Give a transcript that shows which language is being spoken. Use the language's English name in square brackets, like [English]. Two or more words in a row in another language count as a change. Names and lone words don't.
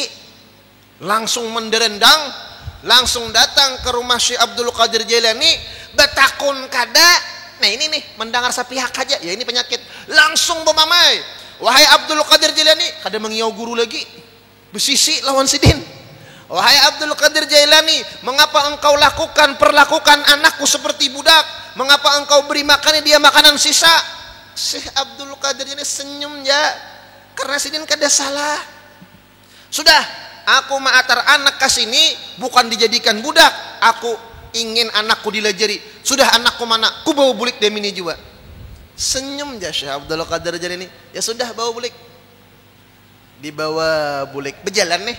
[Indonesian] Langsung menderendang. Langsung datang ke rumah Syekh Abdul Qadir Jailani. [Banjar] Betakun kada. [Indonesian] Nah ini nih, mendengar sapihak aja. Ya ini penyakit. Langsung bermamai. [Banjar] Wahai Abdul Qadir Jailani, kada mengiau guru lagi. [Indonesian] Besisi lawan Sidin. Wahai Abdul Qadir Jailani, mengapa engkau perlakukan anakku seperti budak? Mengapa engkau beri makannya dia makanan sisa? Syekh Abdul Qadir Jailani senyum ya. Karena Sidin kada salah. Sudah, aku mengantar anak ke sini bukan dijadikan budak. Aku ingin anakku dilajari. Sudah anakku mana? [Banjar] Ku bawa bulik demini juga. Senyum ya Syekh Abdul Qadir Jailani. Ya sudah bawa bulik. Dibawa bulik. Berjalan nih.